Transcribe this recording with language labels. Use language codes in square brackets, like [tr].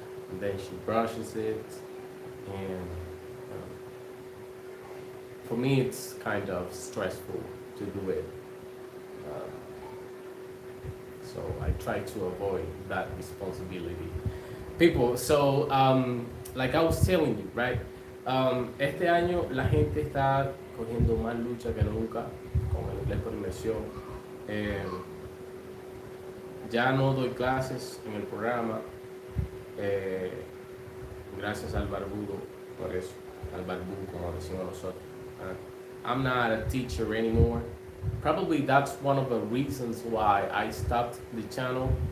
[en] And then she brushes it. And for me, it's kind of stressful to do it. Um, so I try to avoid that responsibility. People, so like I was telling you, right? [es] Este año la gente está cogiendo más lucha que nunca con el inglés por inmersión. Eh, ya no doy clases en el programa, eh, gracias al barbudo, por eso, al barbudo como decimos nosotros. [en] I'm not a teacher anymore. Probably that's one of the reasons why I stopped the channel.